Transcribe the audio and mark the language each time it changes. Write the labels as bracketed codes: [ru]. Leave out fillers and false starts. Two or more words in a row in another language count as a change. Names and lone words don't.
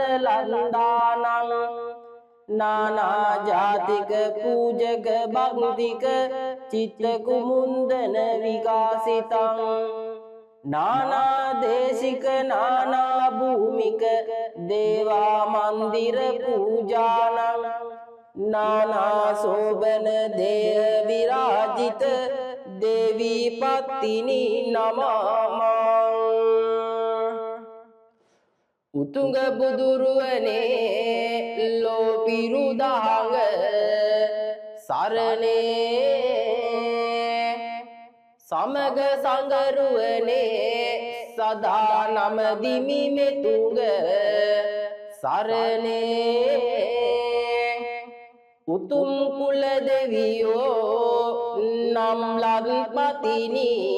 [sa] लंदानं नाना जातिक पूजक भक्तिक चित्त कुमुंदन विकासितं नाना देशिक नाना भूमिक देवा मंदिर पूजानं नाना शोभन देह विराजित देवी पत्नी नमामि [si] උතුංග බුදුරුවනේ ලෝපිරුදාංග සරණේ සමග සංගරුවනේ සදා නමදිමි මෙතුංග සරණේ උතුම් කුල දෙවියෝ නම් ලක්පතිනි